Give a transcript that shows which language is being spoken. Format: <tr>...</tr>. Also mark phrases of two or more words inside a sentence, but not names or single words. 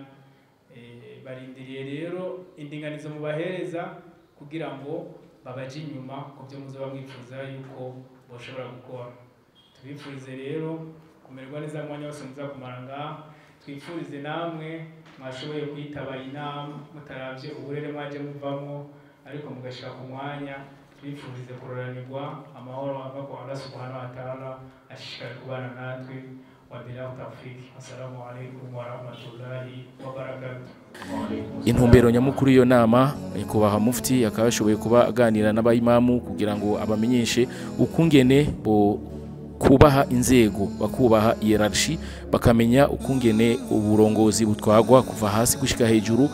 <rn>Barindiriye rero indinganizo mubahereza kugira ngo babaje inyuma ku byo muzoba mwifuza yuko boshobora gukora. Tubifurize rero kumererwa neza mwanya wose muza kumara ngaha. Twifurize namwe mwashoboye kwitaba inama mutaravye uburere mwaje muvamo, ariko mugashika ku mwanya. Twifurize kuroranirwa amahoro ava kwa Allah</rn> <ar>سبحانه وتعالى,</ar> <rn>ashishikare kubana natwe.</rn> <ar>وبالله التوفيق. السلام عليكم ورحمة الله وبركاته.</ar> <rn>Intumbero nyamukuru iyo nama nyakubahwa mufti akaba yashoboye kuba aganira n'abayimamu kugira ngo abamenyeshe ukungene bo kubaha inzego, bakubaha hierarchy, bakamenya ukungene uburongozi butwagwa kuva hasi gushika hejuru.</rn>